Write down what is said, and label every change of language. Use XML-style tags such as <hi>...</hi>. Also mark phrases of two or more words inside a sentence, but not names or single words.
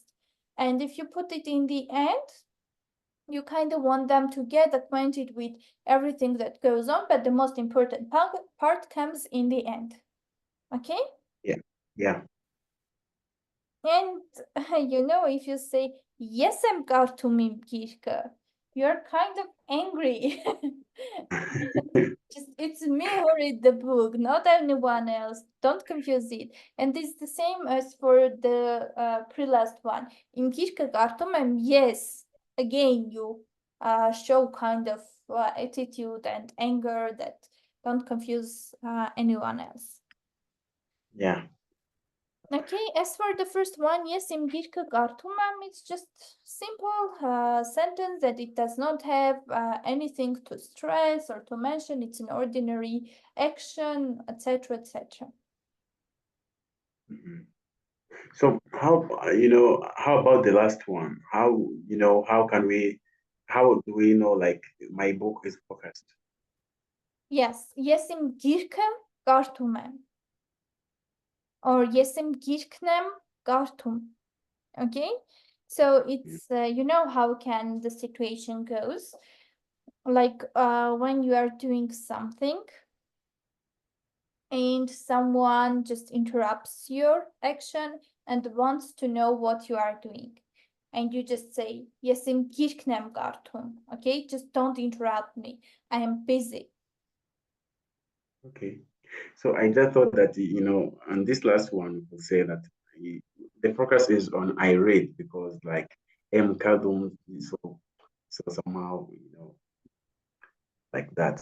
<en>And if you put it in the end, you kind of want them to get acquainted with everything that goes on, but the most important part comes in the end. Okay? Yeah. Yeah. And you know, if you say, yes, I'm</en> <hy>կարդում իմ գիրքը,</hy> <en>you're kind of angry. Just it's me who read the book, not anyone else. Don't confuse it. And it's the same as for the pre-last one.</en> <hy>Իմ գիրքը կարդում եմ yes.</hy> <en>Again, you show kind of attitude and anger that don't confuse anyone else. Yeah. Okay, as for the first one, yes,</en> <hy>im գիրքը կարդում եմ,</hy> <en>it's just simple sentence that it does not have anything to stress or to mention. It's an ordinary action, etc., etc. So how about the last one? How can we how do we know like my book is focused? Yes,</en> <hy>եսիմ գիրքը կարդում եմ. Or եսիմ գիրքն եմ կարդում. Okay?</hy> <en>So it's, you know how can the situation goes. Like when you are doing something and someone just interrupts your action and wants to know what you are doing. And you just say,</en> <hy>եսիմ գիրքն եմ կարդում.</hy> <en>Okay? Just don't interrupt me. I am busy. Okay. So I just thought that, on this last one, we'll say that the focus is on I read because like</en> <hy>եմ կարդում,</hy> <en>so somehow, like that.</en>